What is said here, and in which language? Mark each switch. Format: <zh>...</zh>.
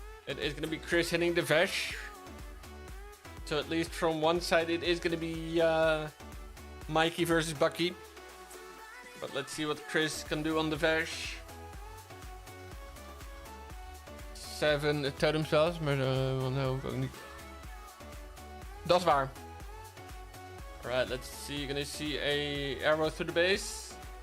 <en>It is going to be Chris hitting the Vesh. So at least from one side it is going to be Mikey versus Bucky. But let's see what Chris can do on the Vesh.</en> <nl>7 totem spells, maar no, ook niet. Dat is waar.</nl> <en>Alright, let's see. You're gonna see a arrow through the base.</en>